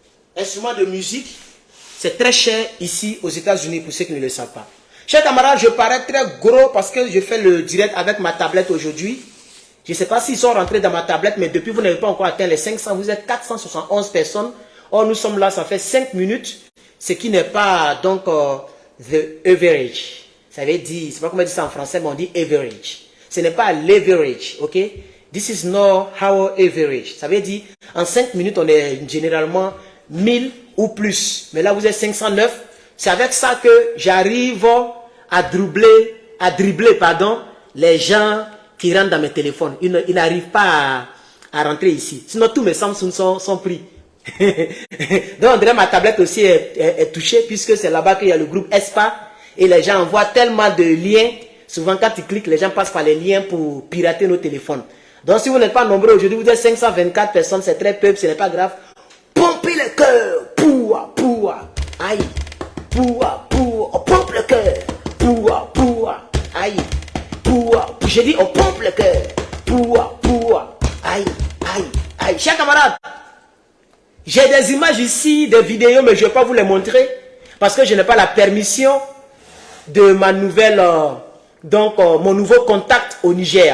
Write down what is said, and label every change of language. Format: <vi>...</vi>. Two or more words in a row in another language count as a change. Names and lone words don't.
<fr>C'est très cher ici aux États-Unis pour ceux qui ne le savent pas. Chers camarades, je parais très gros parce que je fais le direct avec ma tablette aujourd'hui. Je ne sais pas s'ils sont rentrés dans ma tablette, mais depuis vous n'avez pas encore atteint les 500, vous êtes 471 personnes. Or, nous sommes là, ça fait 5 minutes, ce qui n'est pas donc</fr> <en>the average.</en> <fr>Ça veut dire, je ne sais pas comment on dit ça en français, mais on dit average. Ce n'est pas l'average,</fr> <en>ok? This is not our average.</en> <fr>Ça veut dire, en 5 minutes, on est généralement 1000 ou plus. Mais là, vous êtes 509. C'est avec ça que j'arrive à dribbler, les gens qui rentrent dans mes téléphones. Ils n'arrivent pas à rentrer ici. Sinon, tous mes Samsung sont pris. Donc, on dirait ma tablette aussi est touchée, puisque c'est là-bas qu'il y a le groupe ESPA. Et les gens envoient tellement de liens. Souvent, quand tu cliques, les gens passent par les liens pour pirater nos téléphones. Donc, si vous n'êtes pas nombreux aujourd'hui, vous êtes 524 personnes, c'est très peu, ce n'est pas grave. Pompez le cœur. Poua, poua. Aïe. Poua, poua. On pompe le cœur. Poua, poua. Aïe. Poua. J'ai dit, on pompe le cœur. Poua, poua. Aïe, aïe, aïe. Chers camarades, j'ai des images ici, des vidéos, mais je ne vais pas vous les montrer parce que je n'ai pas la permission de ma nouvelle, mon nouveau contact au Niger.</fr>